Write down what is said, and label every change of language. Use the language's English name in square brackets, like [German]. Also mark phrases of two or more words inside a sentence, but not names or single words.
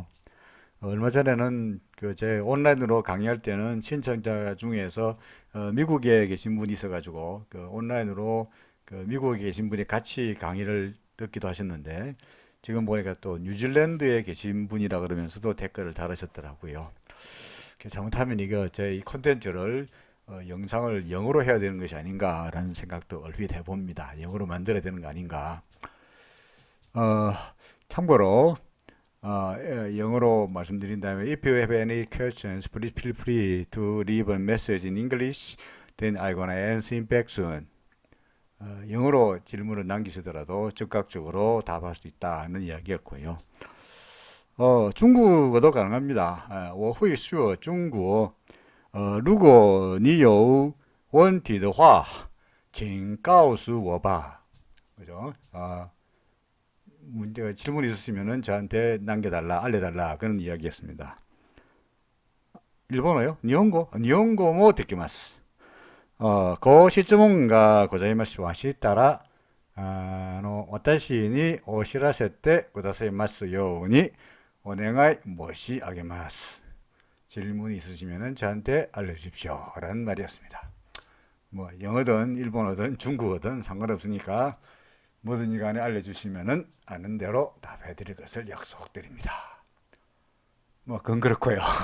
[Korean] 얼마 전에는 제 온라인으로 강의할 때는 신청자 중에서 미국에 계신 분이 있어가지고 온라인으로 미국에 계신 분이 같이 강의를 듣기도 하셨는데, 지금 보니까 또 뉴질랜드에 계신 분이라 그러면서도 댓글을 달으셨더라고요. 잘못하면 이거 제 이 콘텐츠를 영상을 영어로 해야 되는 것이 아닌가라는 생각도 얼핏 해봅니다. 영어로 만들어야 되는 거 아닌가. 어, 참고로 영어로 말씀드린다면 [English] If you have any questions, please feel free to leave a message in English. Then I gonna answer it back soon. [Korean] 영어로 질문을 남기시더라도 즉각적으로 답할 수 있다는 이야기였고요. 중국어도 가능합니다. [Chinese] 我会说 중국어. 如果你有问题的话请告诉我吧. [Korean] 그죠? 문제가 질문이 있으시면은 저한테 남겨달라, 알려달라 그런 이야기였습니다. 일본어요? 니혼고? 니혼고 뭐 데키마스. [Japanese] ご質問がございます。明日、お知らせてくださいますようにお願い申し上げます. [Korean] 질문이 있으시면은 저한테 알려주십시오 라는 말이었습니다. 뭐 영어든 일본어든 중국어든 상관없으니까 뭐든지 간에 알려주시면은 아는 대로 답해드릴 것을 약속드립니다. 뭐 그건 그렇고요.